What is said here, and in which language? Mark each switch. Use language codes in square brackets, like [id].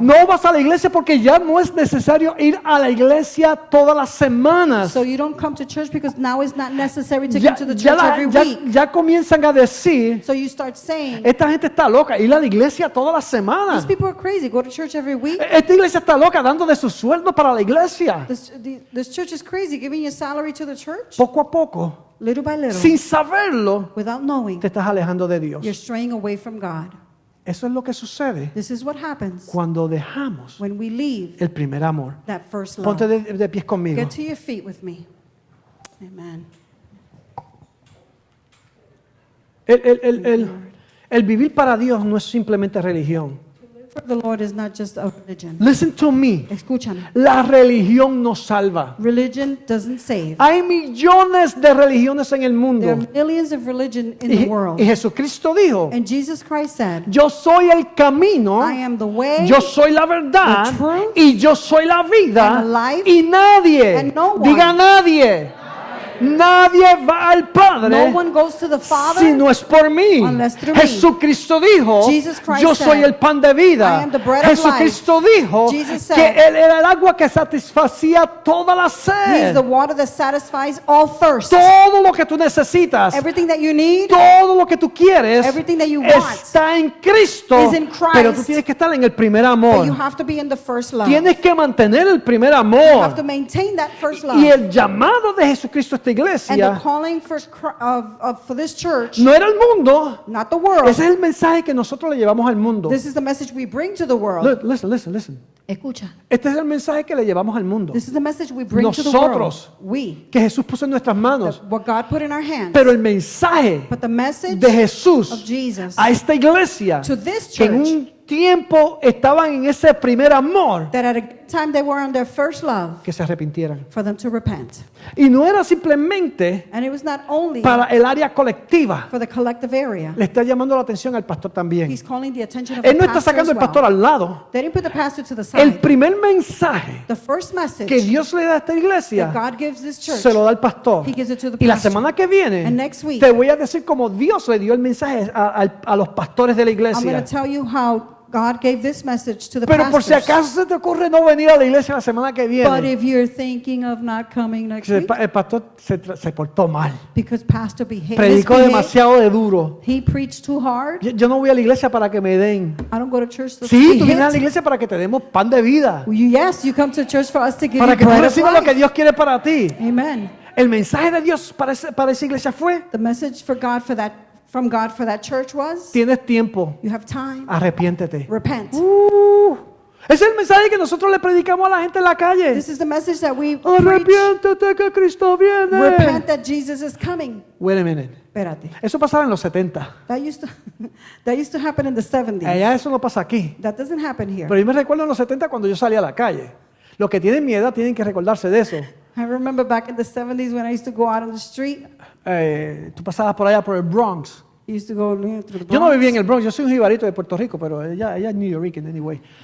[es] No vas a la iglesia porque ya no es necesario ir a la iglesia todas las semanas. [en] So you don't come to church because now it's not necessary to [es] Ya, [en] come to the [es] ya [en] church [es] la- [en] every [es] ya- [en] week. [es] ya comienzan a decir, [en] So you start saying, [es] esta gente está loca, ir a la iglesia todas las [en] these [es] semanas. [en] people are crazy. Go to church every week. [es] Esta iglesia está loca dando de su sueldo para la iglesia. [en] This church is crazy, giving your salary to the church. [es] Poco a poco, [en] Little by little, [es] sin saberlo, [en] without knowing, [es] te estás alejando de Dios. [en] you're straying away from God. [es] Eso es lo que sucede [en] This is what happens [es] cuando dejamos [en] when we leave [es] el primer amor. [en] that first love. [es] Ponte de pies conmigo. [en] Get to your feet with me. Amen. [es] El vivir para Dios no es simplemente religión. [en] For the Lord is not just a religion. Listen to me. [es] Escúchame. La religión no salva. [en] Religion doesn't save. [es] Hay millones de religiones en el [en] There [es] mundo. [en] are millions of religion in the world. [es] Y Jesucristo dijo, [en] And Jesus Christ said, [es] yo soy el camino, [en] I am the way, [es] yo soy la verdad [en] the truth, [es] y yo soy la vida. [en] and the life, [es] Y nadie, [en] and no one. [es] diga nadie, nadie va al Padre [en] no one goes to the Father [es] si no es por mí. [en] unless through me. [es] Jesucristo dijo, [en] Jesus Christ [es] yo soy [en] said, [es] el pan de vida. [en] I am the bread of [es] Jesucristo dijo [en] Jesus [es] que [en] said, [es] Él era el agua que satisfacía toda la [en] He is [es] sed. [en] the water that satisfies all thirst. [es] Todo lo que tú necesitas, [en] Everything that you need, [es] todo lo que tú quieres [en] everything that you want [es] está en Cristo, [en] is in Christ. [es] pero tú tienes que estar en el primer [en] but you [es] amor. [en] have to be in the first love. [es] Tienes que mantener el primer [en] You have [es] amor. [en] to maintain that first love. [es] Y el llamado de Jesucristo a esta [en] And the [es] iglesia [en] calling for this church, [es] no era el mundo. [en] not the world. [es] Ese es el mensaje que nosotros le llevamos al mundo. [en] This is the message we bring to the world. Listen. [es] Escucha. Este es el mensaje que le llevamos al mundo. [en] This is the message we bring to the world. [es] Nosotros, [en] We. [es] que Jesús puso en nuestras manos. [en] What God put in our hands. [es] Pero el mensaje [en] But the message [es] de [en] of [es] Jesús [en] Jesus [es] a esta iglesia, [en] to this [es] que en [en] church, [es] un tiempo estaban en ese primer amor, [en] that at a time they were on their first love, [es] que se arrepintieran. [en] for them to repent. [es] Y no era simplemente [en] And it was not only [es] para el área colectiva. [en] for the collective area. [es] Le está llamando la atención al pastor también. [en] He's calling the attention of [es] Él [en] the [es] no está [en] pastor [es] sacando [en] as [es] el pastor [en] well. [es] al lado. [en] They didn't put the pastor to the [es] El [en] side. [es] primer mensaje [en] The first message [es] que Dios le da a esta [en] that [es] iglesia [en] God gives this church, [es] se lo da al pastor. [en] He gives it to the [es] Y la [en] pastor. [es] semana que viene [en] And next week, [es] te voy a decir cómo Dios le dio el mensaje a los pastores de la [en] I'm going [es] iglesia. [en] to tell you how God gave this message to the [es] Pero por si [en] pastors. [es] acaso se te ocurre no venir a la iglesia la semana que [en] But [es] viene, [en] if you're thinking of not coming next [es] el [en] week [es] el pastor se portó mal, [en] because pastor [es] predicó [en] misbehaved, [es] demasiado de duro. [en] he preached too hard, [es] Yo no voy a la iglesia para que me den. [en] I don't go to church to [es] Sí, tú vienes a la [en] hit. [es] iglesia para que te demos pan de vida, [en] Yes, you come to church for us to give [es] para [en] you [es] que tú [en] bread of [es] recibas lo que [en] life. [es] Dios quiere para ti. [en] Amen. [es] El mensaje de Dios para esa iglesia fue: [en] The message for God from God for that church was, [es] tienes tiempo, [en] you have time, [es] arrepiéntete. [en] repent. [es] Ese es el mensaje que nosotros le predicamos a la gente en la calle. [en] This is the message that we preach. [es] Arrepiéntete que Cristo viene. [en] Repent that Jesus is coming. Wait a minute. [es] Espérate. Eso pasaba en los 70. [en] That used to happen in the 70s. [es] Allá eso no pasa aquí. [en] That doesn't happen here. [es] Pero yo me recuerdo en los 70 cuando yo salía a la calle. Los que tienen mi edad tienen que recordarse de eso. [en] I remember back in the 70s when I used to go out on the street. [es] Tú pasabas por allá por el Bronx. [en] I used to go through the [es] Yo no [en] Bronx. [es] vivía en el Bronx, yo soy un jibarito de Puerto Rico, pero ella es New York, anyway.